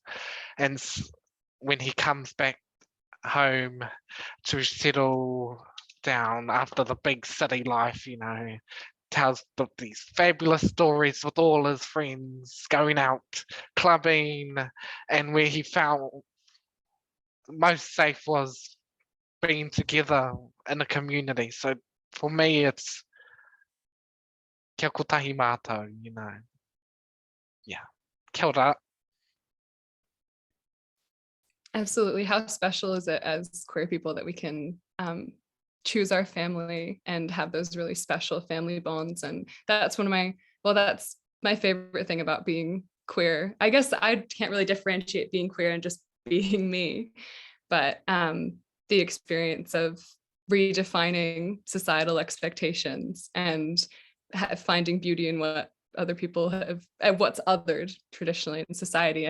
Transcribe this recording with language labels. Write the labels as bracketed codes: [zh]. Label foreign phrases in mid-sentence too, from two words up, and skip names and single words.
[en] And when he comes back home to settle down after the big city life, tells these fabulous stories with all his friends, going out clubbing, and where he felt most safe was being together in a community. So for me, it's [mi] Kia kotahi mātou, [en] you know. Yeah. [mi] Kia ora. [en] Absolutely. How special is it as queer people that we can choose our family and have those really special family bonds? And that's that's my favorite thing about being queer. I guess I can't really differentiate being queer and just being me, but the experience of redefining societal expectations and finding beauty in what other people have, what's othered traditionally in society.